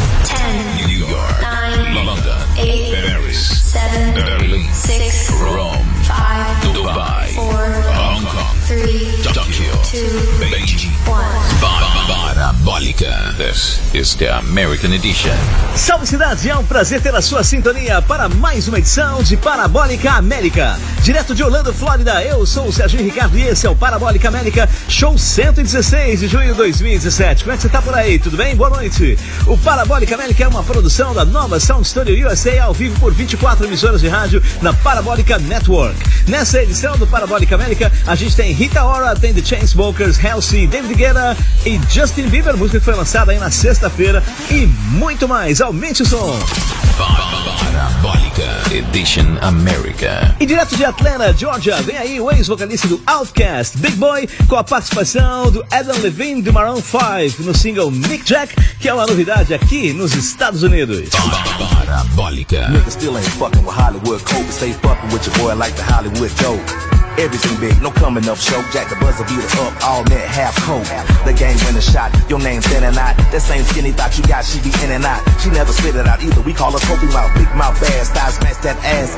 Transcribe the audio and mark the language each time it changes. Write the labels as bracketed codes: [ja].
[en] 10, New York, 9, London, 8, Paris, 7, Berlin, 6, Rome, 5, Dubai, 4, Hong Kong, 3, Tokyo, 2, Beijing, 1. [pt] Parabólica. [en] This is the American Edition. [pt] Salve cidade, é um prazer ter a sua sintonia para mais uma edição de Parabólica América. Direto de Orlando, Flórida, eu sou o Sérgio Ricardo e esse é o Parabólica América Show 116 de junho de 2017. Como é que você tá por aí? Tudo bem? Boa noite. O Parabólica América é uma produção da Nova Sound Studio USA ao vivo por 24 emissoras de rádio na Parabólica Network. Nessa edição do Parabólica América, a gente tem Rita Ora, tem The Chainsmokers, Halsey, David Guetta e Justin Bieber, música que foi lançada aí na sexta-feira, e muito mais. Aumente o som. [en] Parabólica Edition America. [pt] E direto de Atlanta, Georgia, vem aí o ex-vocalista do Outkast, Big Boy, com a participação do Adam Levine do Maroon 5 no single Mick Jack, que é uma novidade aqui nos Estados Unidos. Parabólica. [en] Niggas still ain't fucking with Hollywood Coke. Stay fucking with your boy like the Hollywood Joe. Everything big, no coming up show. Jack the buzzer, beat it up, all net, half cold. The game win a shot, your name standing out. That same skinny thought you got, she be in and out. She never spit it out either, we call her Kobe Mouth. Big mouth, bad style, smash that ass.